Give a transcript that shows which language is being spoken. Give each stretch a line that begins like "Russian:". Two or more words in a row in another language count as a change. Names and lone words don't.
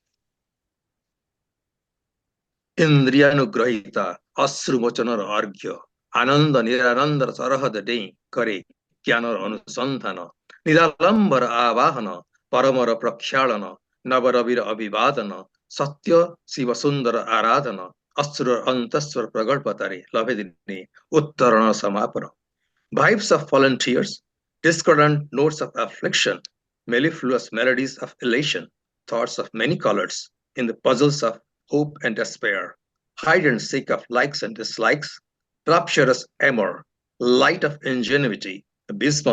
Odia: ଇନ୍ଦ୍ରିୟାନୁଗ୍ରହିତା ଅଶ୍ରୁମୋଚନର ଅର୍ଘ୍ୟ ଆନନ୍ଦ ନିରାନନ୍ଦର ସରହଦ ଡେଇଁ କରେ ଜ୍ଞାନର ଅନୁସନ୍ଧାନ ନିରାଲମ୍ବର ଆବାହନ ପରମର ପ୍ରକ୍ଷାଳନ ନବରବିର ଅଭିବାଦନ ସତ୍ୟ ଶିବ ସୁନ୍ଦର ଆରାଧନ ଅଶ୍ରୁର ଅନ୍ତଃସ୍ୱର ପ୍ରଗଳ୍ଭତାରେ ଲଭେ ଦିନେ ଉତ୍ତରଣ ସମାପନ
English: vibes of fallen tears, discordant notes of affliction, mellifluous melodies of elation, thoughts of many colors in the puzzles of hope and despair, hide and seek of likes and dislikes, rapturous amour, light of ingenuity, abysmal